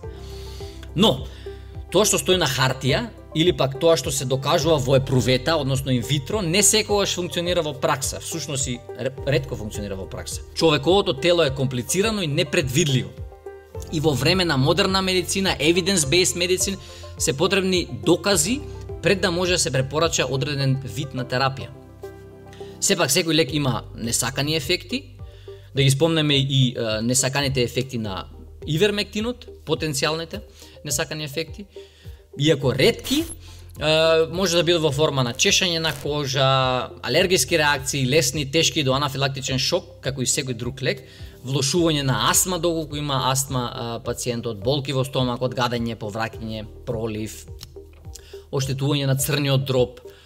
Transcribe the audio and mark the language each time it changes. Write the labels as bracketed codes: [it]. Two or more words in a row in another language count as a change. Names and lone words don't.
[mk] Но, тоа што стои на хартија, или пак тоа што се докажува во епрувета, односно инвитро, не секогаш функционира во пракса, всушност и ретко функционира во пракса. Човековото тело е комплицирано и непредвидливо. И во време на модерна медицина, [en] evidence-based medicine, [mk] се потребни докази пред да може да се препорача одреден вид на терапија. Сепак секој лек има несакани ефекти, да ги спомнеме и несаканите ефекти на ивермектинот, потенцијалните несакани ефекти, иако ретки, може да бидат во форма на чешање на кожа, алергиски реакции, лесни, тешки до анафилактичен шок, како и секој друг лек, влошување на астма, доколку има астма пациентот, болки во стомакот, гадење, повраќање, пролив, оштетување на црниот дроб.